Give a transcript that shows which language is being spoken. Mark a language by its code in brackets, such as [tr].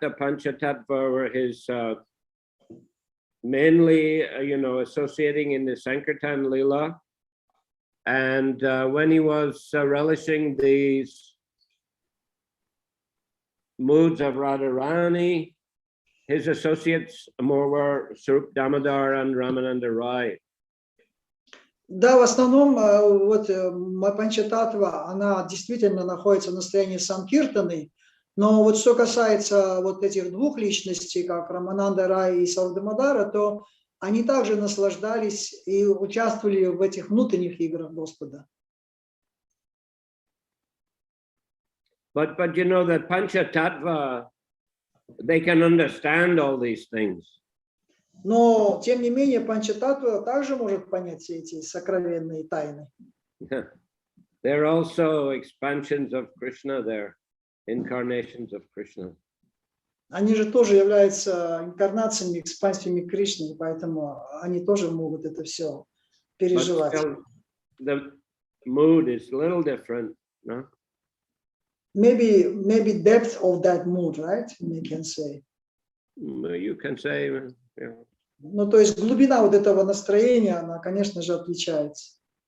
[en] The Pancha-tattva were his mainly, you know, associating in the Sankirtan Leela. And when he was relishing these moods of Radharani, his associates more were Swarup Damodar and Ramananda Rai. [ru] Да, в основном вот Панча-таttva, она действительно находится в состоянии Санкиртаны, но вот что касается вот этих двух личностей, как Рамананда Рай и Сваруп Дамодара, то они также наслаждались и участвовали в этих внутренних играх Господа. [en] But you know that Pancha-tattva, they can understand all these things. [ru] Но, тем не менее, Панча-таttva также может понять все эти сокровенные тайны. [en] They're also expansions of Krishna, they're incarnations of Krishna. [ru] Они же тоже являются инкарнациями, экспансиями Кришны, поэтому они тоже могут это все переживать. [en] The mood is a little different, no? Maybe depth of that mood, right? We can say. You can say, yeah. [ru] Ну, то есть глубина вот этого настроения, она, конечно же, отличается.